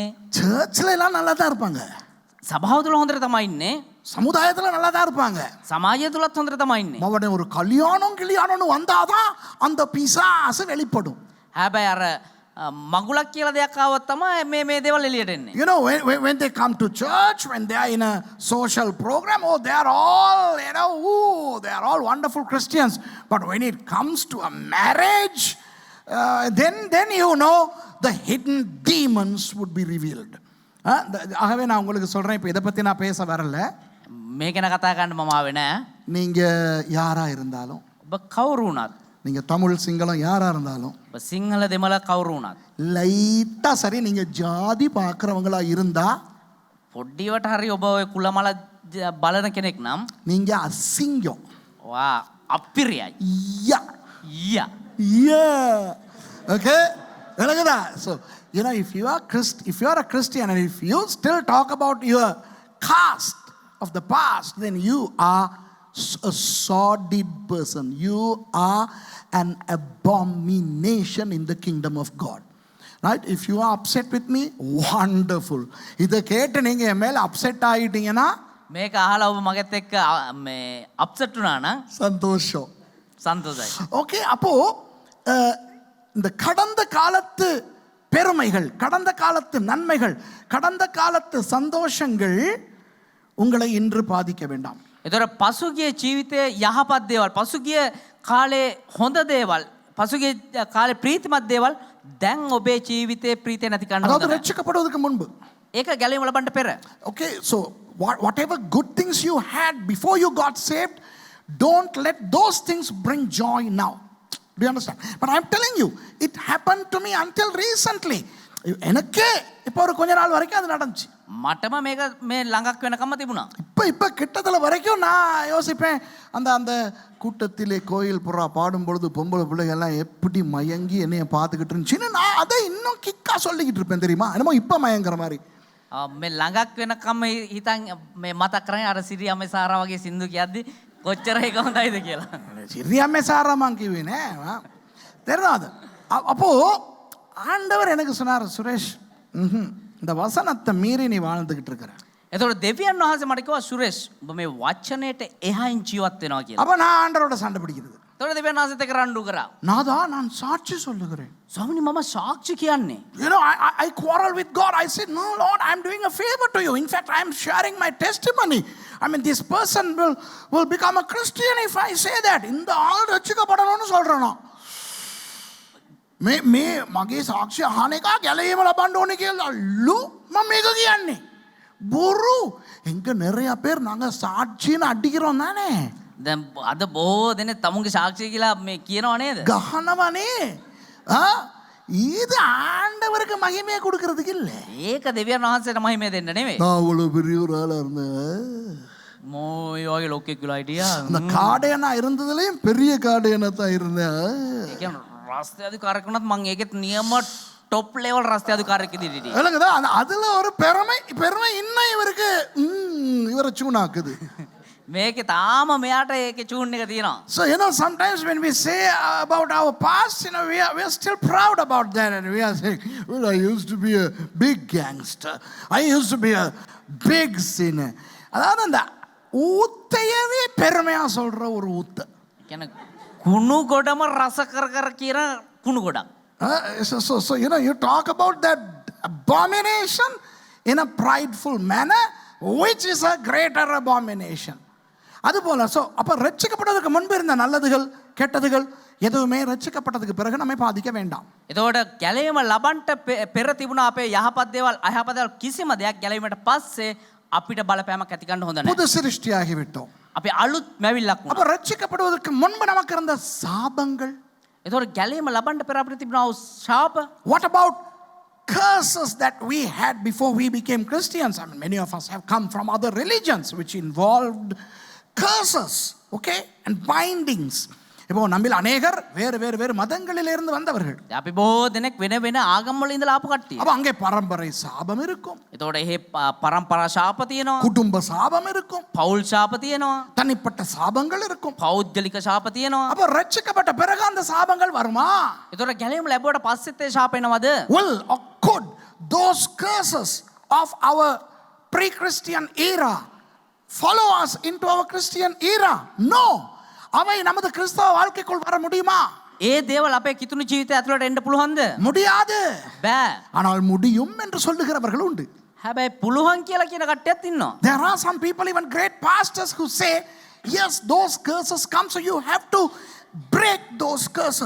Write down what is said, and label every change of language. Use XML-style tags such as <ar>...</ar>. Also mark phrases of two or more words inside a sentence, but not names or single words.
<ta>சர்ச்சில் எல்லாம் நல்லா தான் இருப்பாங்க,</ta> <si>සභාව තුල හොඳට තමයි ඉන්නේ,</si> <ta>சமுதாயத்தில் நல்லா தான் இருப்பாங்க.</ta> <si>සමාජය තුලත් හොඳට තමයි ඉන්නේ.</si> <ta>அவனுடைய ஒரு கல்யாணம்னு வந்தாதான் அந்த பிசாசு வெளிப்படும்.</ta> <si>හැබැයි අර මගුලක් කියලා දෙයක් ආවොත් තමයි මේ දේවල් එළියට එන්නේ.</si> <en>You know, when they come to church, when they are in a social program, oh, they are all, you know, ooh, they are all wonderful Christians. But when it comes to a marriage, then you know, the hidden demons would be revealed.</en> <ta>ஆகவே நான் உங்களுக்கு சொல்கிறேன், இப்போ இதை பற்றி நான் பேச வரல.</ta> <si>මේ ගැන කතා කරන්න මම ආවේ නෑ.</si> <ta>நீங்கள் யாராக இருந்தாலும்,</ta> <si>ඔබ කවුරු වුණත්,</si> <ta>நீங்கள் தமிழ் சிங்களம் யாராக இருந்தாலும்,</ta> <si>ඔබ සිංහල දෙමළ කවුරු වුණත්,</si> <ta>லைட்டாக சரி நீங்கள் ஜாதி பார்க்குறவங்களா இருந்தால்,</ta> <si>පොඩ්ඩිවට හරි ඔබ ඔය කුලමල බලන කෙනෙක් නම්</si> <ta>நீங்கள் அசிங்கம்.</ta> <si>වා අපිරියයි. யா යා.</si> <en>Yeah. Okay? So, you know, if you are a Christian and if you still talk about your caste of the past, then you are a sordid person. You are an abomination in the kingdom of God. Right? If you are upset with me, wonderful.</en> <ta>இதை கேட்டு நீங்க என் மேல அப்செட் ஆகிட்டீங்கன்னா,</ta> <si>මේක අහලා ඔබ මගෙත් එක්ක මේ අප්සෙට් වුණා නම්</si> <ta>சந்தோஷம்.</ta> <si>සන්තෝෂයි.</si> <ta>ஓகே, அப்போ இந்த கடந்த காலத்து பெருமைகள், கடந்த காலத்து நன்மைகள், கடந்த காலத்து சந்தோஷங்கள் உங்களை இன்று பாதிக்க வேண்டாம்.</ta> <si>ඒතර පසුගිය ජීවිතයේ යහපත් දේවල්, පසුගිය කාලේ හොඳ දේවල්, පසුගිය කාලේ ප්‍රීතිමත් දේවල් දැන් ඔබේ ජීවිතේ ප්‍රීතිය නැති කරන්න</si> <ta>அதாவது</ta> <si>හොඳ නැහැ.</si> <ta>ரட்சிக்கப்படுவதற்கு முன்பு.</ta> <si>ඒක ගැලීම ලබන්න පෙර.</si> <en>Okay, so whatever good things you had before you got saved, don't let those things bring joy now. Do you understand? But I'm telling you, it happened to me until recently.</en> <ta>எனக்கே இப்போ ஒரு கொஞ்ச நாள் வரைக்கும் அது நடந்துச்சு.</ta> <si>මටම මේක මේ ළඟක් වෙනකම්ම තිබුණා.</si> <ta>இப்போ கிட்டத்தில் வரைக்கும் நான் யோசிப்பேன், அந்த கூட்டத்திலே கோயில் புறா பாடும் பொழுது பொம்பளை பிள்ளைகள்லாம் எப்படி மயங்கி என்னைய பார்த்துக்கிட்டு இருந்துச்சுன்னு நான் அதை இன்னும் கிக்கா சொல்லிக்கிட்டு இருப்பேன் தெரியுமா, என்னமோ இப்போ மயங்கிற மாதிரி.</ta> <si>මේ ළඟක් වෙනකම්ම හිතන් මේ මතක් කරන්නේ අර සිරියම්මේ සාරා වගේ සින්දු කියද්දි කොච්චර ඒක හොඳයිද කියලා.</si> <ta>சிறியாமே சாராமான் கிவினே தெரியாது. அப்போ ஆண்டவர் எனக்கு சொன்னார், சுரேஷ், இந்த வசனத்தை மீறி நீ வாழ்ந்துகிட்டு இருக்கிற.</ta> <si>එතකොට දෙවියන් වහන්සේ මට කිව්වා සුරේෂ් ඔබ මේ වචනයට එහායින් ජීවත් වෙනවා කියලා.</si> <ta>அப்போ நான் ஆண்டவரோட சண்டை பிடிக்கிறது.</ta> <si>එතකොට දෙවියන් වහන්සේත් එක්ක රණ්ඩු කරා.</si> <ta>நாதா நான் சாட்சி சொல்லுகிறேன்.</ta> <si>ස්වාමීනි මම සාක්ෂි කියන්නේ.</si> <en>You know, I quarrel with God. I said, no, Lord, I'm doing a favor to you. In fact, I'm sharing my testimony. I mean, this person will become a Christian if I say that.</en> <ta>இந்த ஆள் ரட்சிக்கப்படணும்னு சொல்றேனா?</ta> <si>මේ මගේ සාක්ෂි අහන එක ගැලවීම ලබන්න ඕනේ කියලා ලු මම මේක කියන්නේ. බොරු.</si> <ta>එංග நிறைய பேர் நாங்க சாட்சின்னு அடிக்கிறோம் தானே.</ta> <si>දැන් අද බොහෝ දෙනෙක් තමුන්ගේ සාක්ෂිය කියලා මේ කියනවා නේද? கஹனவனே.</si> <ta>இது ஆண்டவருக்கு மகிமையை கொடுக்கிறதுக்கு இல்ல.</ta> <si>ඒක දෙවියන් වහන්සේට මහිමය දෙන්න නෙමෙයි.</si> <ta>நான் அவ்வளவு பெரிய ஒரு ஆளா இருந்தேன்.</ta> <si>මොයි වගේ ලොක්ෙක් කියලා හිටියා.</si> <ta>அந்த காடையனா இருந்ததுலயும் பெரிய காடையனா தான் இருந்தேன்.</ta> <si>ඒ කියන්නේ රස්ತೆ අධිකාරියෙක් වුණත් මම ඒකෙත් නියම</si> <en>top level</en> <si>රස්ತೆ අධිකාරියෙක් විදිහට හිටියේ.</si> <ta>இல்லங்கதா அதுல ஒரு பெருமை இன்னும் இவருக்கு இவரை சூனாக்குது.</ta> <si>මේකේ තාම මෙයාට ඒකේ චූන් එක තියෙනවා.</si> <en>So you know, sometimes when we say about our past, you know, we are still proud about that, and we are saying, well, I used to be a big gangster, I used to be a big sinner.</en> <ta>அதாவது அந்த ஊத்தையவே பெருமையா சொல்ற ஒரு ஊத்த.</ta> <si>කියන්නේ කුණු ගොඩම රස කර කියන කුණු ගොඩක්.</si> <en>So you know, you talk about that abomination in a prideful manner, which is a greater abomination.</en> <ta>அதுபோல அப்ப ரட்சிக்கப்படுவதற்கு முன்பு இருந்த நல்லதுகள் கெட்டதுகள் எதுவுமே ரட்சிக்கப்பட்டதுக்கு பிறகு நம்மை பாதிக்க வேண்டாம்.</ta> <si>එතකොට ගැලවීම ලබන්ට පෙර තිබුණා අපේ යහපත් දේවල් අයහපත් දේවල් කිසිම දෙයක් ගැලවීමට පස්සේ අපිට බලපෑමක් ඇති ගන්න හොඳ නැහැ.</si> <ta>புது சிருஷ்டியாகி விட்டோம்.</ta> <si>අපි අලුත් මැවිල්ලක්</si> <ta>அப்ப</ta> <si>වුණා.</si> <ta>ரட்சிக்கப்படுவதற்கு முன்பு நமக்கு இருந்த சாபங்கள்,</ta> <si>එතකොට ගැලවීම ලබන්ට පෙර අපිට තිබුණා වූ ශාප.</si> <en>what about curses that we had before we became Christians? I mean, many of us have come from other religions which involved curses, okay, and bindings.</en> <ta>இப்போ நம்மில் அநேகர் வேறு மதங்களிலிருந்து வந்தவர்கள்.</ta> <si>අපි බොහෝ දෙනෙක් වෙන වෙන ආගම් වල ඉඳලා ආපු කට්ටිය.</si> <ta>அப்ப அங்கே பரம்பரை சாபம் இருக்கும்.</ta> <si>එතකොට එහෙ පරම්පරා ශාප තියෙනවා.</si> <ta>குடும்ப சாபம் இருக்கும்.</ta> <si>පෞල් ශාප තියෙනවා.</si> <ta>தனிப்பட்ட சாபங்கள் இருக்கும்.</ta> <si>පෞද්ගලික ශාප තියෙනවා.</si> <ta>அப்ப ரட்சிக்கப்பட்ட பிறகு அந்த சாபங்கள் வருமா?</ta> <si>එතකොට ගැලවීම ලැබුවට පස්සෙත් ඒ ශාප එනවද?</si> <en>Will or could those curses of our pre-Christian era follow us into our Christian era? No.</en> <ta>அவை நமது கிறிஸ்தவ வாழ்க்கைக்குள் வர முடியுமா?</ta> <si>ඒ දේවල් අපේ කිතුණු ජීවිතය ඇතුළට එන්න පුළුවන්ද?</si> <ta>முடியாது.</ta> <si>බෑ.</si> <ta>ஆனால் முடியும் என்று சொல்லுகிறவர்கள் உண்டு.</ta> <si>හැබැයි පුළුවන් කියලා කියන කට්ටියත් ඉන්නවා.</si> <en>There are some people, even great pastors, who say, yes, those curses come, so you have to break those curses.</en>